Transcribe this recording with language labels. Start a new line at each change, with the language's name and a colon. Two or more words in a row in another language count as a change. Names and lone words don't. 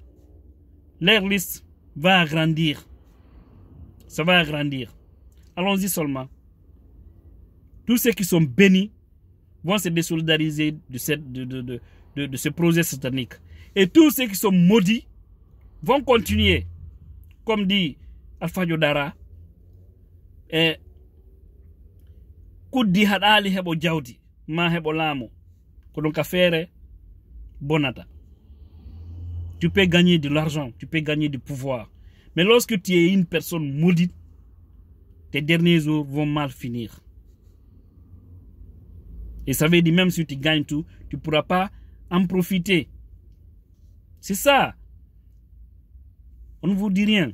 French: Leur liste va agrandir. Ça va agrandir. Allons-y seulement. Tous ceux qui sont bénis vont se désolidariser de ce projet satanique. Et tous ceux qui sont maudits vont continuer. Comme dit
Fula: Alpha Yodara, Kuddi hadali hebo jawdi, ma hebo lamo, kodon kafere bonata.
French: Tu peux gagner de l'argent, tu peux gagner du pouvoir. Mais lorsque tu es une personne maudite, tes derniers jours vont mal finir. Et ça veut dire même si tu gagnes tout, tu ne pourras pas en profiter. C'est ça. On ne vous dit rien.